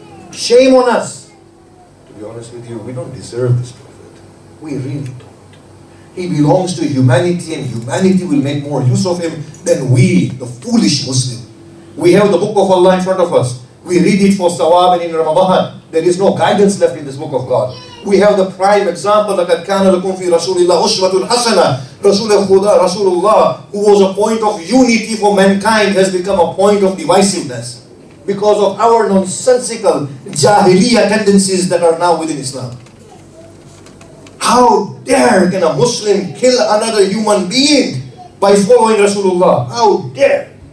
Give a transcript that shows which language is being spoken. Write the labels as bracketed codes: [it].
[en] Shame on us. To be honest with you, we don't deserve this Prophet. We really don't. He belongs to humanity, and humanity will make more use of him than we, the foolish Muslim. We have the book of Allah in front of us. We read it for sawab and in Ramadan. There is no guidance left in this book of God. We have the prime example, [ar] لَقَدْ كَانَ لَكُمْ فِي رَسُولِ اللَّهِ أُسْوَةٌ حَسَنَةٌ. [en] Rasulullah, who was a point of unity for mankind, has become a point of divisiveness because of our nonsensical jahiliyyah tendencies that are now within Islam. How dare can a Muslim kill another human being by following Rasulullah? How dare?